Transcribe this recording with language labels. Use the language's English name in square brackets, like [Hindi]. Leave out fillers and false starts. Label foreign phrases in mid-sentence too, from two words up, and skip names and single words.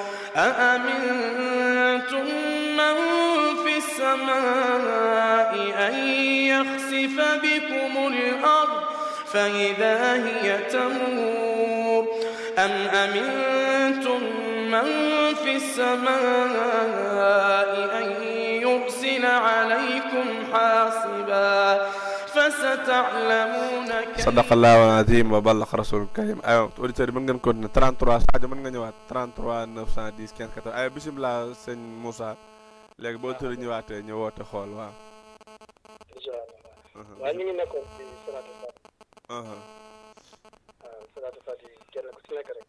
[Arabic] أأمنتم من في السماء أن يخسف بكم الأرض فإذا هي تمور أم أمنتم من في السماء أن يرسل عليكم حاصبا فستعلمون صدق الله العظيم وبلغ رسول الكريم. [Wolof] aywa auditeurs yi mën ngeen continuer 33 Sadio mën nga ñëwaat 33 910 15 14 aywa bisimilah sëñ Moussa léegi boo tëri ñëwaatee ñu woote xool waaw. [Arabic] إن شاء الله [Wolof] waaye ñu ngi nekkoon ci salaatu fati. waaw salaatu fati kenn ku ci nekk rek.